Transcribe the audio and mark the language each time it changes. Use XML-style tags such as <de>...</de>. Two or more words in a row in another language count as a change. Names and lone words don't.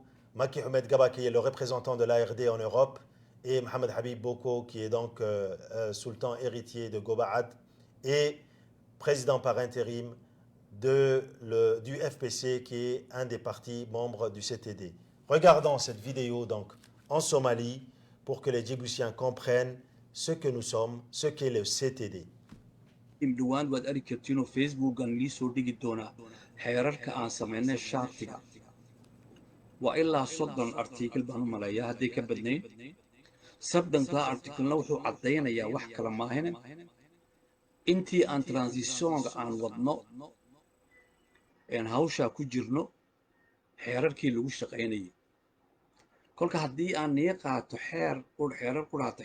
<fr>Maki Ahmed Gaba qui est le représentant de l'ARD en Europe et Mohamed Habib Boko qui est donc sultan héritier de Gobaad et président par intérim du FPC qui est un des partis membres du CTD. Regardons cette vidéo donc en Somalie pour que les Djiboutiens comprennent ce que nous sommes, ce qu'est le CTD.</fr> <so>imdhawaan waad arki kartiin oo facebookan lii soo dhigi doonaa xeerarka aan samaynay shaartiga waa ilaa 30 article baan u maleeyaa hadday ka badnayn 30 article-na wuxuu caddaynayaa wax kala maahine intii aan transitionka aan wadno een hawshaa ku jirno xeerarkii lagu shaqaynayay kolka haddii aan nii qaato xeerar ku dhaato</so>